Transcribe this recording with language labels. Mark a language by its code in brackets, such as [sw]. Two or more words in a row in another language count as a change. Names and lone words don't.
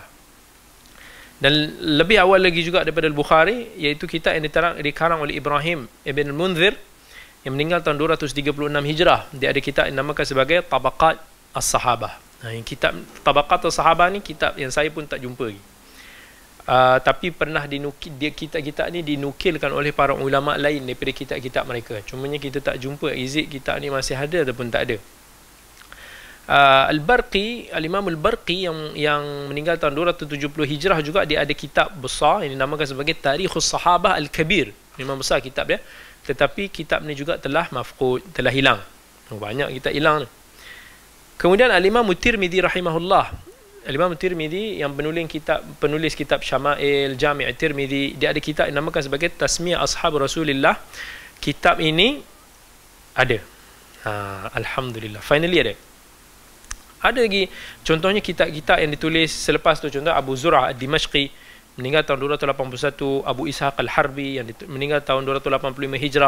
[ms] Dan lebih awal lagi juga daripada Al-Bukhari, iaitu kitab yang dikarang oleh Ibrahim Ibn Al-Munzir yang meninggal tahun 236 Hijrah. Dia ada kitab yang dinamakan sebagai Tabaqat As-Sahabah. Yang kitab Tabaqat As-Sahabah ni kitab yang saya pun tak jumpa lagi. Tapi pernah kitab-kitab ni dinukilkan oleh para ulama lain daripada kitab-kitab mereka. Cumanya kita tak jumpa [en] is it [ms] kitab ni masih ada ataupun tak ada. Al-Barqi, Al-Imam Al-Barqi yang meninggal tahun 270 Hijrah juga, dia ada kitab besar yang dinamakan sebagai Tarikhus Sahabah Al-Kabir. Memang besar kitab dia, tetapi kitab ni juga telah mafqud, telah hilang. Banyak kitab hilang ni. Kemudian Al-Imam Tirmidzi rahimahullah. Al-Imam Tirmidzi yang penulis kitab Syama'il, Jami' Tirmidzi, dia ada kitab yang dinamakan sebagai Tasmiyah Ashab Rasulillah. Kitab ini ada. Alhamdulillah, finally ada. Ada lagi contohnya kitab-kitab yang ditulis selepas tu, contoh Abu Zur'ah Ad-Dimashqi meninggal tahun 281, Abu Ishaq Al-Harbi yang meninggal tahun 285 Hijrah.